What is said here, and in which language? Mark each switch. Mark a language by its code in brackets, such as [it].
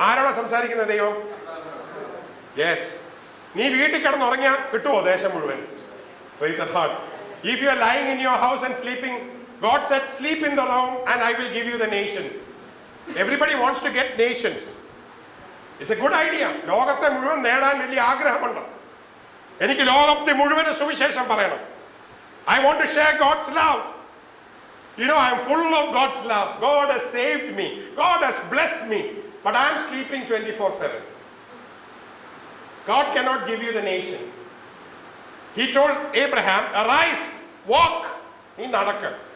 [ml] ആരോടാ സംസാരിക്കുന്ന ദൈവം? യെസ്. നീ വീട്ടിൽ കിടന്നുറങ്ങിയാൽ കിട്ടുമോ ദേശം മുഴുവൻ? [en] Praise the Lord. If you are lying in your house and sleeping, God said, sleep in the room and I will give you the nations. Everybody wants to get nations. It's a good idea. [ml] ലോകത്തെ മുഴുവൻ നേടാൻ വലിയ ആഗ്രഹമുണ്ട്. എനിക്ക് ലോകത്തെ മുഴുവൻ സുവിശേഷം പറയണം. [en] I want to share God's love. You know, I am full of God's love. God has saved me. God has blessed me. But I am sleeping 24/7. God cannot give you the nation. He told Abraham, arise, walk. [ml] നീ നടക്ക്.